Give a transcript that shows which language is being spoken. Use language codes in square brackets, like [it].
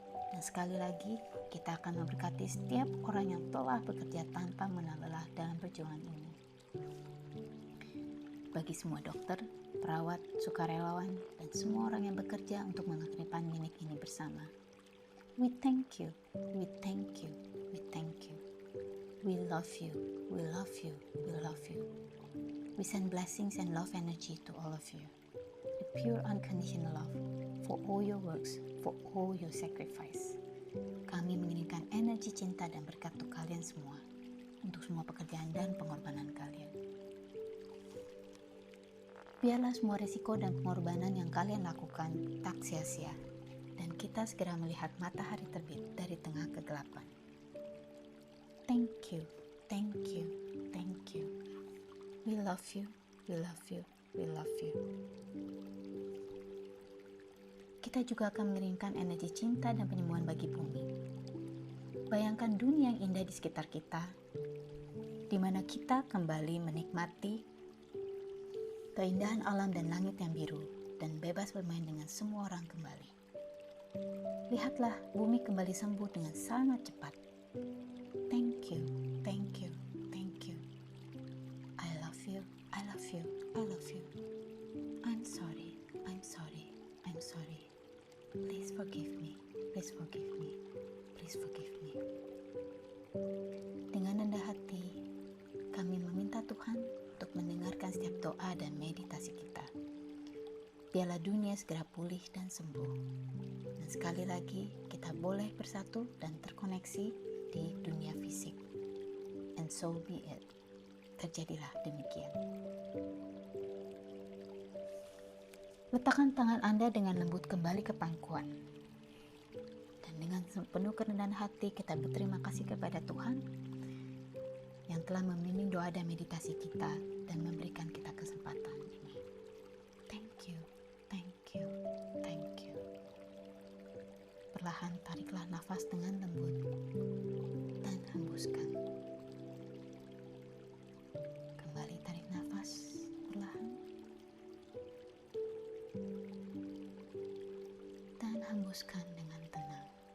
[id] Dan sekali lagi, kita akan memberkati setiap orang yang telah bekerja tanpa mengenal lelah dalam perjuangan ini. Bagi semua dokter, perawat, sukarelawan, dan semua orang yang bekerja untuk mengedepan klinik ini bersama. [en] We thank you, we thank you, we thank you. We love you, we love you, we love you. We send blessings and love energy to all of you. The pure unconditional love for all your works, for all your sacrifice. [id] Kami mengirimkan energi cinta dan berkat untuk kalian semua, untuk semua pekerjaan dan pengorbanan kalian. Biarlah semua risiko dan pengorbanan yang kalian lakukan tak sia-sia, dan kita segera melihat matahari terbit dari tengah kegelapan. [en] Thank you, thank you, thank you. We love you, we love you, we love you. [id] Kita juga akan mengirimkan energi cinta dan penyembuhan bagi bumi. Bayangkan dunia yang indah di sekitar kita, di mana kita kembali menikmati keindahan alam dan langit yang biru, dan bebas bermain dengan semua orang kembali. Lihatlah, bumi kembali sembuh dengan sangat cepat. [en] Thank you, thank you, thank you. I love you, I love you, I love you. I'm sorry, I'm sorry, I'm sorry. Please forgive me, please forgive me, please forgive me. [id] Dengan rendah hati, kami meminta Tuhan untuk mendengarkan setiap doa dan meditasi kita. Biarlah dunia segera pulih dan sembuh. Dan sekali lagi, kita boleh bersatu dan terkoneksi di dunia fisik. [en] And so be it. [id] Terjadilah demikian. Letakkan tangan Anda dengan lembut kembali ke pangkuan. Dan dengan penuh kerendahan hati kita berterima kasih kepada Tuhan yang telah membimbing doa dan meditasi kita dan memberikan kita kesempatan ini. [en] Thank you, thank you, thank you. [id] Perlahan tariklah nafas dengan lembut dan hembuskan. Kembali tarik nafas perlahan dan hembuskan dengan tenang.